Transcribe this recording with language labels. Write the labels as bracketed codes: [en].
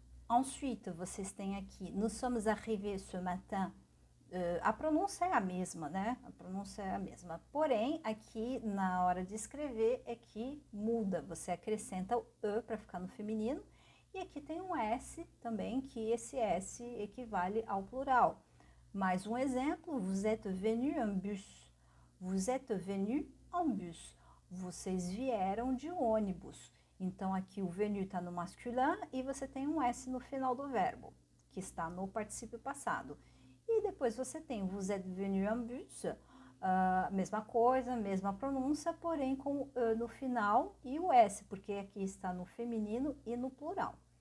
[fr] Ensuite, [pt] vocês têm aqui, [fr] nous sommes arrivés ce matin. [pt] A pronúncia é a mesma, né? A pronúncia é a mesma. Porém, aqui na hora de escrever é que muda. Você acrescenta o E para ficar no feminino. E aqui tem um S também, que esse S equivale ao plural. Mais um exemplo, [fr] vous êtes venu en bus. Vous êtes venu en bus. [pt] Vocês vieram de ônibus. Então, aqui o venu está no masculin e você tem um S no final do verbo, que está no particípio passado. E depois você tem [fr] vous êtes venu en bus, [pt] mesma coisa, mesma pronúncia, porém com o E no final e o S, porque aqui está no feminino e no plural.